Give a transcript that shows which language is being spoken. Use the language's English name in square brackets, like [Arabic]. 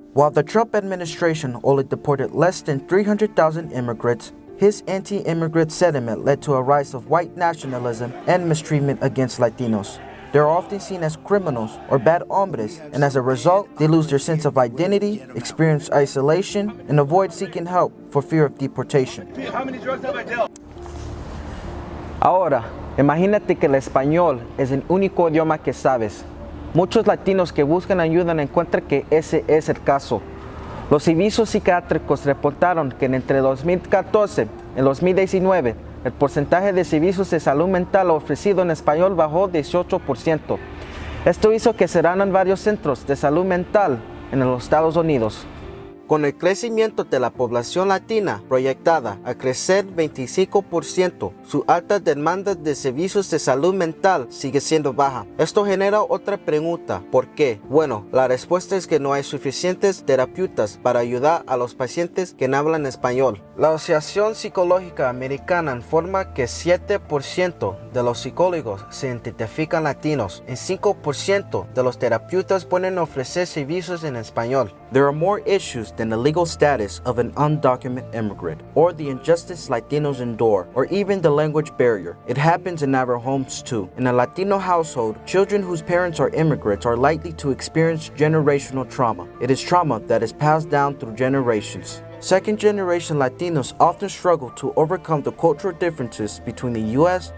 [English] While the Trump administration only deported less than 300,000 immigrants, his anti-immigrant sentiment led to a rise of white nationalism and mistreatment against Latinos. They are often seen as criminals or bad hombres, and as a result, they lose their sense of identity, experience isolation, and avoid seeking help for fear of deportation. How many drugs have I dealt? [Spanish] Ahora, imagínate que el español es el único idioma que sabes. Muchos latinos que buscan ayuda no encuentran que ese es el caso. Los servicios psiquiátricos reportaron que entre 2014 y 2019, el porcentaje de servicios de salud mental ofrecido en español bajó 18%. Esto hizo que cerraran varios centros de salud mental en los Estados Unidos. Con el crecimiento de la población latina proyectada a crecer 25%, su alta demanda de servicios de salud mental sigue siendo baja. Esto genera otra pregunta, ¿por qué? Bueno, la respuesta es que no hay suficientes terapeutas para ayudar a los pacientes que no hablan español. La Asociación Psicológica Americana informa que 7% de los psicólogos se identifican latinos y 5% de los terapeutas pueden ofrecer servicios en español. [English] There are more issues than the legal status of an undocumented immigrant, or the injustice Latinos endure, or even the language barrier. It happens in our homes too. In a Latino household, children whose parents are immigrants are likely to experience generational trauma. It is trauma that is passed down through generations. Second-generation Latinos often struggle to overcome the cultural differences between the U.S.